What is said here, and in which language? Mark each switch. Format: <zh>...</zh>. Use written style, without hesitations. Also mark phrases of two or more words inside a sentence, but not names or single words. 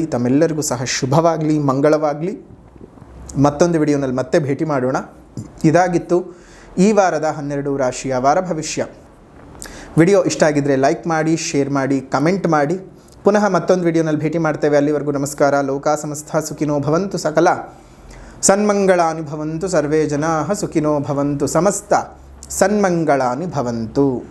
<kn>ತಮ್ಮೆಲ್ಲರಿಗೂ ಸಹ ಶುಭವಾಗಲಿ, ಮಂಗಳವಾಗಲಿ. ಮತ್ತೊಂದು ವಿಡಿಯೋನಲ್ಲಿ ಮತ್ತೆ ಭೇಟಿ ಮಾಡೋಣ. ಇದಾಗಿತ್ತು ಈ ವಾರದ 12 ರಾಶಿಯ ವಾರ ಭವಿಷ್ಯ. ವಿಡಿಯೋ ಇಷ್ಟ ಆಗಿದ್ದರೆ ಲೈಕ್ ಮಾಡಿ, ಶೇರ್ ಮಾಡಿ, ಕಮೆಂಟ್ ಮಾಡಿ. ಪುನಃ ಮತ್ತೊಂದು ವಿಡಿಯೋನಲ್ಲಿ ಭೇಟಿ ಮಾಡ್ತೇವೆ. ಅಲ್ಲಿವರೆಗೂ ನಮಸ್ಕಾರ.</kn> <sa>ಲೋಕಾ ಸಮಸ್ತ ಸುಖಿನೋ ಭವಂತು, ಸಕಲ ಸನ್ಮಂಗಳಾನಿ ಭವಂತು, ಸರ್ವೇ ಜನಾಃ ಸುಖಿನೋ ಭವಂತು, ಸಮಸ್ತ ಸನ್ಮಂಗಳಾನಿ ಭವಂತು.</sa>